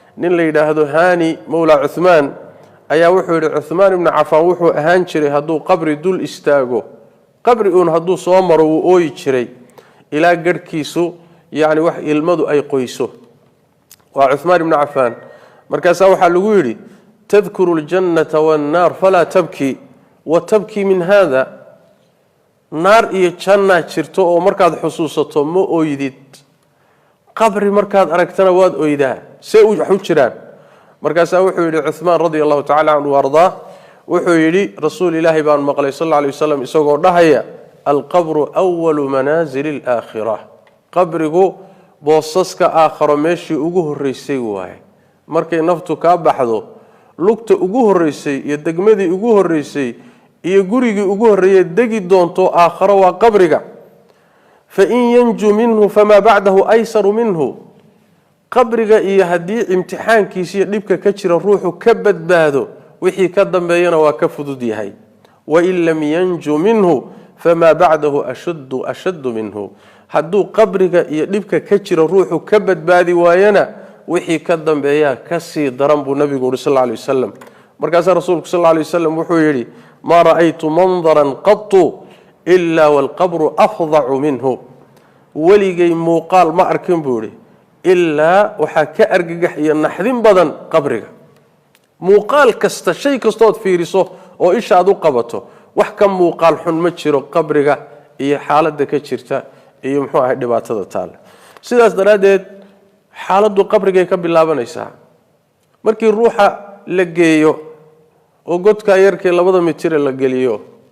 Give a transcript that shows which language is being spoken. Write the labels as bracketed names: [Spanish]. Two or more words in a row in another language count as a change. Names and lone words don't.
[Somali] nin la yiraahdo Hani Mawla Uthman ayaa wuxuu yiri Uthman ibn Affan wuxuu ahaan jiray haduu qabri dul istaago qabri haduu soo maro uu ooyi jiray ila garkiisu yaani wax ilmadu ay qoyso wa Uthman ibn Affan markaas waxa lagu yiri [Arabic] تذكر الجنة والنار فلا تبكي وتبكي من هذا [Somali] nar iyo janna jirto oo markaad xusuusato ma ooyidid qabri markaad aragtana waad ooydaa see u jiraan markaas wuxuu yiri Uthman [Arabic] رضي الله تعالى عنه [Somali] warda wuxuu yiri rasuul ilaahi baan maqlay [Arabic] صلى الله عليه وسلم [Somali] isagoo dhahaya [Arabic] القبر أول منازل الآخرة [Somali] qabrigu boosaska aakhiro meeshii ugu horeysay waay markay naftu ka baxdo lugta ugu horeysay iyo degmadii ugu horeysay iyo gurigii ugu horeeyay degi doonto aakhiro waa qabriga [Arabic] فإن ينج منه فما بعده أيسر منه [Somali] qabriga iyo hadii imtixaankiisa iyo dhibka ka jira ruuxu ka badbaado wixii ka dambeeyana waa ka fudud yahay [Arabic] وإن لم ينج منه فما بعده أشد منه [Somali] haduu qabriga iyo dhibka ka jira ruuxu ka badbaadi waayana wixii ka dambeeya ka sii daran buu nabigu [Arabic] صلى الله عليه وسلم [Somali] markaas rasuulku [Arabic] صلى الله عليه وسلم [Somali] wuxuu yiri [Arabic] ما رأيت منظرا قط إلا وال قبر أفظع منه [Somali] waligay muuqaal ma arkin buu yiri illa waxa ka argagax iyo naxdin badan qabriga muuqaal kasta shay kasto oo fiiriso oo ishaad u qabato wax ka muuqaal xun ma jiro qabriga iyo xaaladda ka jirta iyo muxuu ahay dhibaatada taal sidaas daraadeed xaaladdu qabriga ka bilaabanaysaa markii ruuxa la geeyo oo godka yarkee 2 mitir la geliyo